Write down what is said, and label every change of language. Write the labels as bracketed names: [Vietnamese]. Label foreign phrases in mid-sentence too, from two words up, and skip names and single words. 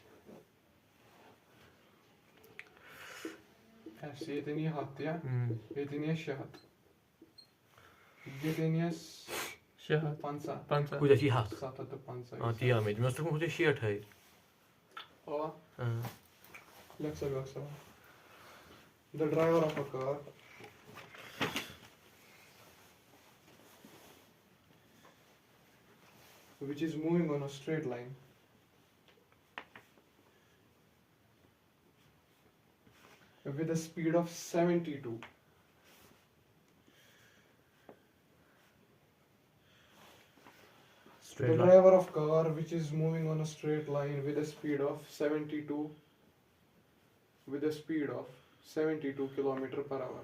[Kashmiri] اَسہِ ییٚتٮ۪ن یی 100 یا ییٚتٮ۪ن یی 600 ییٚتٮ۪ن یی 650 50 کوٗتاہ چھِ یہِ 100 7 ہتھ تہٕ 50 تی آو مےٚ اوس لیوٚکھمُت شیٹھٕے لیکھ سا بیٛاکھ سوال [English] the driver of a car which is moving on a straight line with a speed of 72 the driver of car which is moving on a straight line with a speed of 72 kilometer per hour